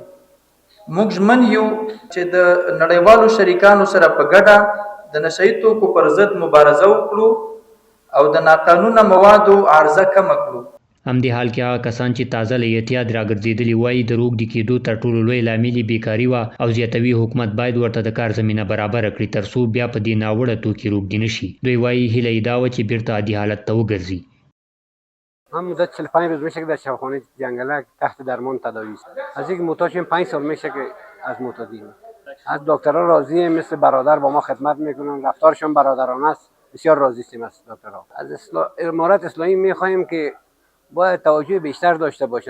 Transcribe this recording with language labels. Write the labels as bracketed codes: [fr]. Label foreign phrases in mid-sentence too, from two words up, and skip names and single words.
[ps] موږ ژمن یو چې د نړیوالو شریکانو سره په ګډه د نشهیي توکو پر ضد مبارزه وکړو او د ناقانونه موادو عرضه کمه کړو. همدې حال کې هغه کسان چې تازه له اعتیاد راګرځېدلي وایي د روږدي کېدو تر ټولو لوی لامل یې بیکاري وه او زیاتوي حکومت باید ورته د کار زمینه برابره کړي ترڅو بیا په دې ناوړه توکي روږدي نه شي. دوی وایي هیله یې دا وه چې بیرته عادي حالت ته وګرځي. [fa] هم مدت 45 روز میشه که در شفاخانه جنگلک تحت درمان تداوی است. از اینکه معتاد شدیم 5 سال میشه که از معتادی. از دکترها راضیه، مثل برادر با ما خدمت میکنن، رفتارشون برادرانه است. بسیار راضی هستیم از دکترها. از امارت اسلامی میخواهیم که باید توجه بیشتر داشته باشه.